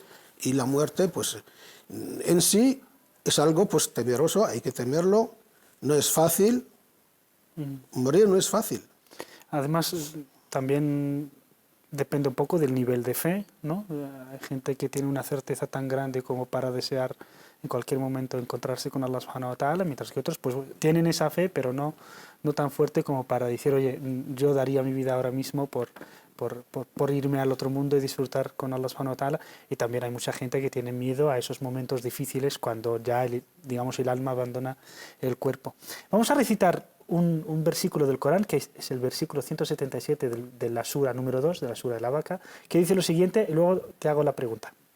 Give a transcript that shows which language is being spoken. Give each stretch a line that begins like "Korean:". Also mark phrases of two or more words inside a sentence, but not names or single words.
Spanish: Y la muerte, pues, en sí es algo, pues, temeroso, hay que temerlo, no es fácil, morir no es fácil. Además, también depende un poco del nivel de fe, ¿no? Hay gente que tiene una certeza tan grande como para desear en cualquier momento encontrarse con
Arabic: الله سبحانه وتعالى,
Spanish: mientras que otros pues tienen esa fe, pero no tan fuerte como para decir, oye, yo daría mi vida ahora mismo por irme al otro mundo y disfrutar con
Arabic: الله سبحانه وتعالى.
Spanish: Y también hay mucha gente que tiene miedo a esos momentos difíciles cuando ya, digamos, el alma abandona el cuerpo. Vamos a recitar un versículo del Corán, que es el versículo 177 de la sura número 2, de la sura de la vaca, que dice lo siguiente, y luego te hago la pregunta.